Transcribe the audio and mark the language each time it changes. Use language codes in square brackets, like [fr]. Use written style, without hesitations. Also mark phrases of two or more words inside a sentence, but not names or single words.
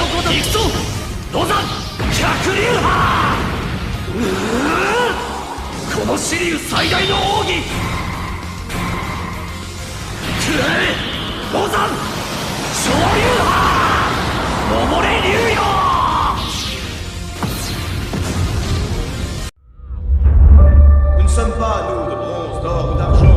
[ja] 行くぞロザン百竜派この紫龍最大の奥義くらえロザン昇竜派守れ竜よ [fr] Nous ne sommes pas, nous, de bronze, d'or ou d'argent.